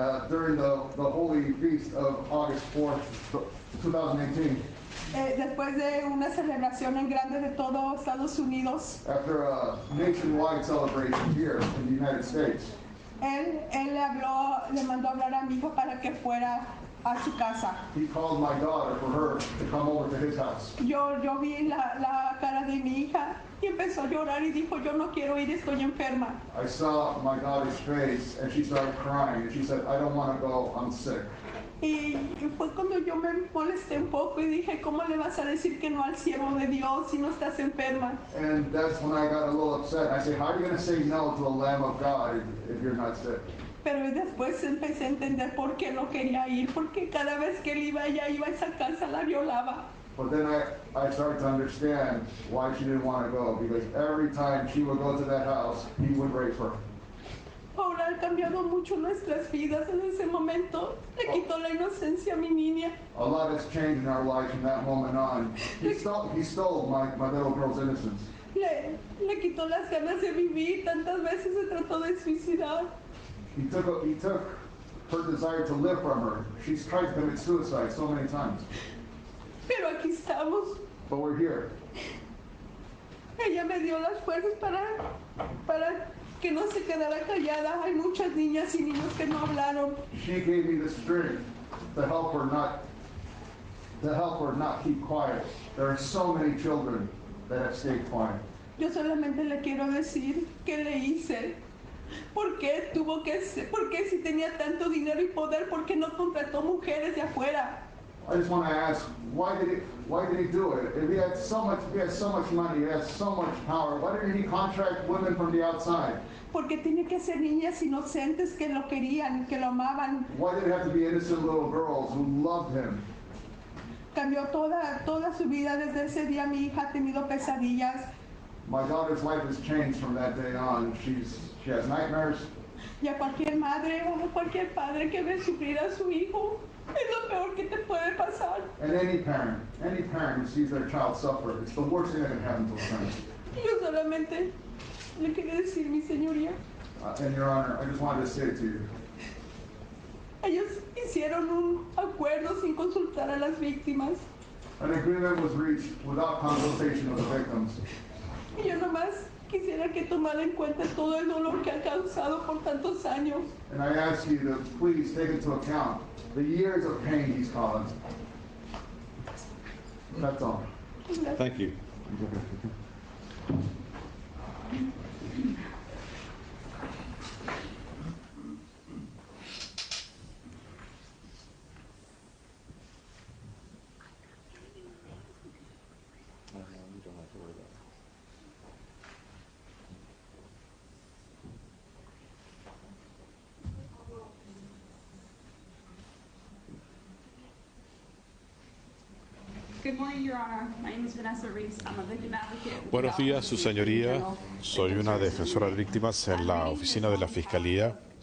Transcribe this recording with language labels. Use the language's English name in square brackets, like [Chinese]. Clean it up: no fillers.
[English] During the Holy Feast of August 4th, 2018, [Spanish] después de una celebración en grande de todo Estados Unidos, [English] after a nationwide celebration here in the United States, [Spanish] él le mandó a hablar a mi hijo para que fuera a su casa. [English] he called my daughter for her to come over to his house. [Spanish] Yo vi la cara de mi hija y empezó a llorar y dijo, yo no quiero ir, estoy enferma. [English] I saw my daughter's face and she started crying and she said, I don't want to go, I'm sick. [Spanish] Y fue cuando yo me molesté un poco y dije, ¿cómo le vas a decir que no al siervo de Dios si no estás enferma? [English] And that's when I got a little upset. I said, how are you going to say no to the Lamb of God if you're not sick? [Spanish] Pero después empecé a entender por qué no quería ir, porque cada vez que él iba, ella iba a esa casa, la violaba. [English] But then I started to understand why she didn't want to go, because every time she would go to that house, he would rape her. [Spanish] Ahora ha cambiado mucho nuestras vidas en ese momento. Le quitó la inocencia a mi niña. [English] A lot has changed in our life from that moment on. He stole my little girl's innocence. [Spanish] Le quitó las ganas de vivir. Tantas veces se trató de suicidar. [English] He took her desire to live from her. She's tried to commit suicide so many times. [Spanish] Pero aquí estamos. [English] But we're here. [Spanish] Ella me dio las fuerzas para que no se quedara callada. Hay muchas niñas y niños que no hablaron. [English] She gave me the strength to help her not to help her not keep quiet. There are so many children that have stayed quiet. [Spanish] Yo solamente le quiero decir qué le hice. ¿Por qué tuvo que ser? ¿Por qué si tenía tanto dinero y poder, por qué no contrató mujeres de afuera? [English] I just want to ask, why did he do it? If he had so much money, he has so much power, why didn't he contract women from the outside? [Spanish] Porque tiene que ser niñas inocentes que lo querían, que lo amaban. [English] Why did it have to be innocent little girls who loved him? [Spanish] Cambió toda su vida. Desde ese día mi hija ha tenido pesadillas. [English] My daughter's life has changed from that day on. She has nightmares. [Spanish] Y a cualquier madre o cualquier padre que ve sufrir a su hijo, es lo peor que te puede pasar. [English] And any parent who sees their child suffer, it's the worst thing that can happen to a parent. [Spanish] Yo solamente le quería decir, mi señoría, [English] And Your Honor, I just wanted to say to you, [Spanish] ellos hicieron un acuerdo sin consultar a las víctimas. [English] an agreement was reached without consultation of the victims. [Spanish] Y yo nomás quisiera que tomara en cuenta todo el dolor que ha causado por tantos años. [English] And I ask you to please take into account the years of pain he's caused. That's all. Thank you. Good morning, Your Honor. My name is Vanessa Reese. I'm a victim advocate. [Spanish] Buenos días, su señoría. Soy una defensora de víctimas en la oficina de la Fiscalía.